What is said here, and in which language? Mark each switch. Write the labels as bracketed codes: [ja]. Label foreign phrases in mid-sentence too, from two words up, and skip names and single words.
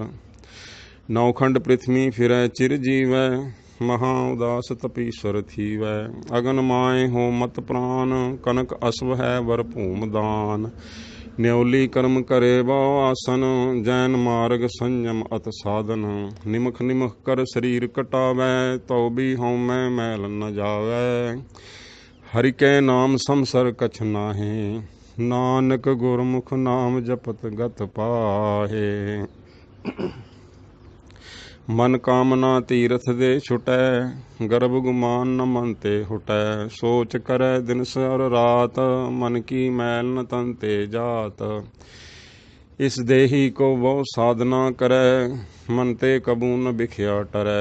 [bra] नौखंड पृथ्वी फिरै चिर जीवै, महा उदास तपीश्वर थीवै। अगन माए हो मत प्राण, कनक अश्व है वर भूम दान। न्योली कर्म करे बहु आसन, जैन मार्ग संयम अत साधन। निमख निमख कर शरीर कटावै, तो भी हों मैं मैल न जावै। हरि के नाम समसर कछ नाहि, नानक गुरमुख नाम जपत गत पाहे। मन कामना तीरथ दे छुटै, गर्भ गुमान न मन ते हुटै। सोच करे दिन सर रात, मन की मैल न तन ते जात। इस देही को बहु साधना करे, मन ते कबू न बिख्या टरै।